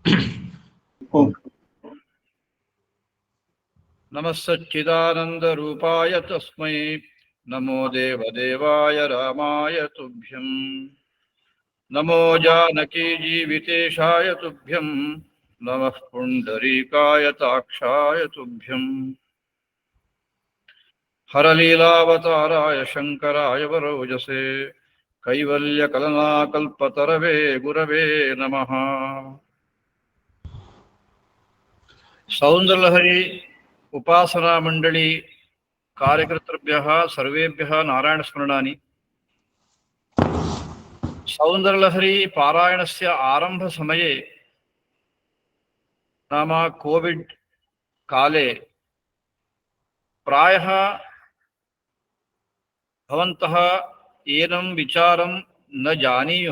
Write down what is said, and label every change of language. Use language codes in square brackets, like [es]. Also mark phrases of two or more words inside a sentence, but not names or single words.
[sa] നമഃ സച്ചിദാനന്ദരൂപായ തസ്മൈ നമോ ദേവദേവായ രാമായ തുഭ്യം നമോ ജാനകീ ജീവിതേശായ തുഭ്യം നമഃ പുണ്ഡരീകായ താക്ഷായ തുഭ്യം ഹരലീലാവതാരായ ശങ്കരായ വരോജസേ കൈവല്യകലനാകൽപതരവേ ഗുരവേ നമഃ. സൗന്ദര്യലഹരി ഉപാസനാ മണ്ഡലി कार्यकर्तृभ्यः सर्वेभ्यः नारायणस्मरणानि. सौन्दर्यलहरी पारायणस्य आरम्भसमये नाम कोविड काले प्रायः भवन्तः एनं विचारं न जानीयुः.